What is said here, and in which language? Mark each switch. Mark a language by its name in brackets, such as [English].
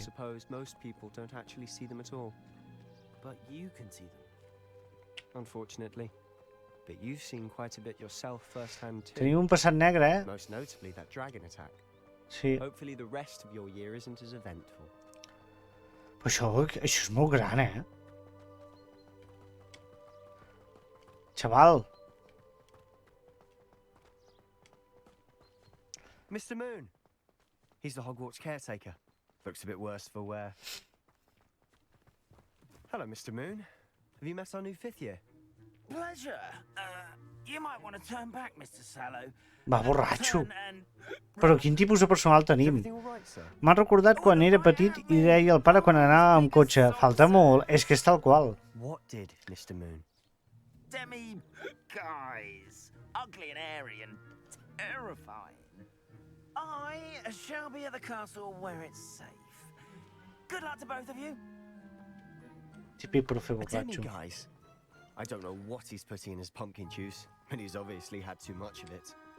[English] suppose most people don't actually see them at all. But you can see them. Unfortunately. But you've seen quite a bit yourself firsthand too. [Catalan] Tenim un passat negre, eh? [English] Most notably that dragon attack. [Catalan] Sí. [English] Hopefully the rest of your year isn't as eventful. [Catalan] Però això és molt gran, eh? Xaval. [English] Mr. Moon! He's the Hogwarts caretaker. Looks a bit worse for wear. Hello, Mr. Moon. Have you met our new 5th year? Pleasure. You might want to turn back, Mr. Sallow. [Catalan] Va, borratxo. Però quin tipus de personal tenim? M'ha recordat quan era petit i deia al pare quan anava amb cotxe. Falta molt, és que és tal qual. [English] What did, Mr. Moon? Demi guys. Ugly and airy and terrifying. I shall be at the castle where it's safe. Good luck to both of you. [Catalan] Típic profe [English] A Demi, [Catalan] borratxo. [English] guys. I don't know what he's putting in his pumpkin juice, but he's obviously had too much of it.